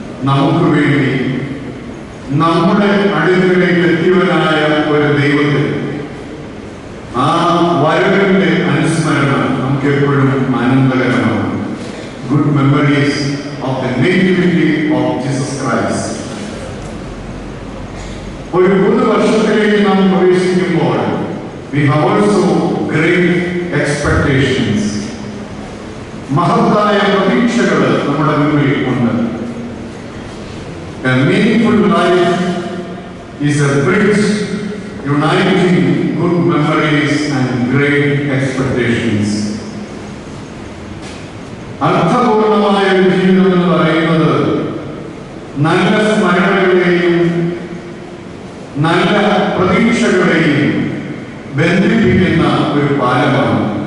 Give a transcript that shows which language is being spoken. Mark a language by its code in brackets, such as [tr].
[ml] നമുക്ക് വേണ്ടി നമ്മുടെ അടുക്കലേക്ക് എത്തിയവനായ ഒരു ദൈവത്തിൽ ആ വരവിന്റെ അനുസ്മരണം നമുക്ക് എപ്പോഴും ആനന്ദകരമാണ്. [en] Good memories of the nativity of Jesus Christ. [ml] ഒരു പുതുവർഷത്തിലേക്ക് നാം പ്രവേശിക്കുമ്പോൾ [en] we have also great expectations. [ml] മഹത്തായ പ്രതീക്ഷകൾ നമ്മുടെ മുന്നിൽ ഉണ്ട്. [en] A meaningful life is a bridge uniting good memories and great expectations. [ml] അർത്ഥപൂർണമായ ഒരു ജീവിതം എന്ന് പറയുന്നത് നല്ല സ്മരണകളെയും നല്ല പ്രതീക്ഷകളെയും ബന്ധിപ്പിക്കുന്ന ഒരു പാലമാണ്.